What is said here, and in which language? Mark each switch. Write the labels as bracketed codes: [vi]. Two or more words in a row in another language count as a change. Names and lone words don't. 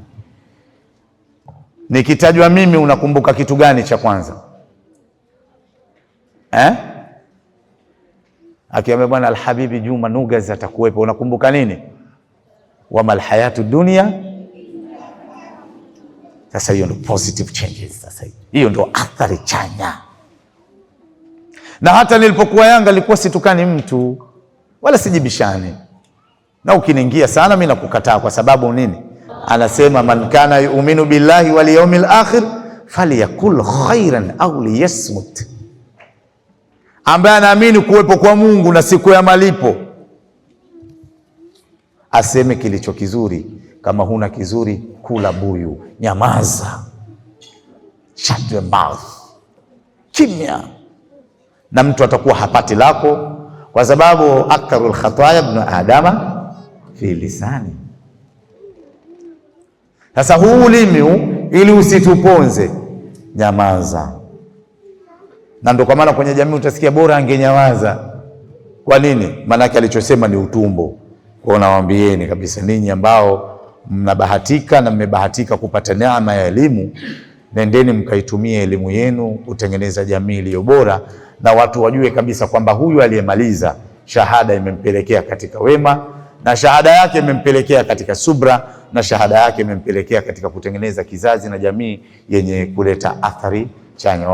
[sw] Nikitajwa mimi unakumbuka kitu gani cha kwanza? Akiambia bwana Alhabibi Juma Nugas atakuwepo, unakumbuka nini? [ar] وما الحياة الدنيا. [sw] Sasa hiyo ndio [en] positive changes. [sw] Sasa hiyo ndio athari chanya. Na hata nilipokuwa Yanga nilikuwa situkani mtu wala sijibishani, na ukiniingia sana mimi nakukataa. Kwa sababu nini? Anasema [ar] من كان يؤمن بالله واليوم الآخر فليقل خيرا أو ليصمت, [sw] ambaye anaamini kuwepo kwa Mungu na siku ya malipo aseme kilicho kizuri. Kama huna kizuri, kula buyu, nyamaza, [en] shut your mouth, [sw] kimya, na mtu atakuwa hapati lako, kwa sababu [ar] أكثر خطايا ابن آدم في لساني. [sw] Sasa huu ulimi ili usituponze, nyamaza. Na ndio kwa maana kwenye jamii utasikia bora angenyawaza. Kwa nini? Maanake alichosema ni utumbo. Kwa nawaambieni kabisa, ninyi ambao mnabahatika na mmebahatika kupata neema ya elimu, nendeni mkaitumie elimu yenu kutengeneza jamii iliyo bora, na watu wajue kabisa kwamba huyu aliyemaliza shahada imempelekea katika wema, na shahada yake imempelekea katika subra, na shahada yake imempelekea katika kutengeneza kizazi na jamii yenye kuleta athari chanya.